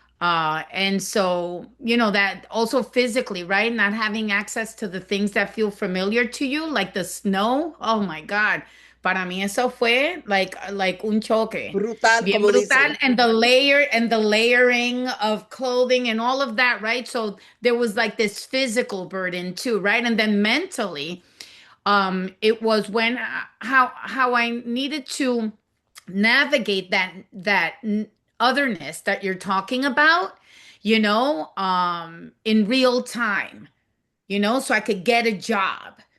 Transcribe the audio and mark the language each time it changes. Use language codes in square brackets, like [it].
[en] And so, that also physically, right? Not having access to the things that feel familiar to you, like the snow. Oh my God. [es] Para mí eso fue [en] like [es] un choque. Brutal, Bien como brutal. dicen. [en] And the layering of clothing and all of that, right? So there was like this physical burden too, right? And then mentally, it was when how I needed to navigate that otherness that you're talking about, in real time, so I could get a job.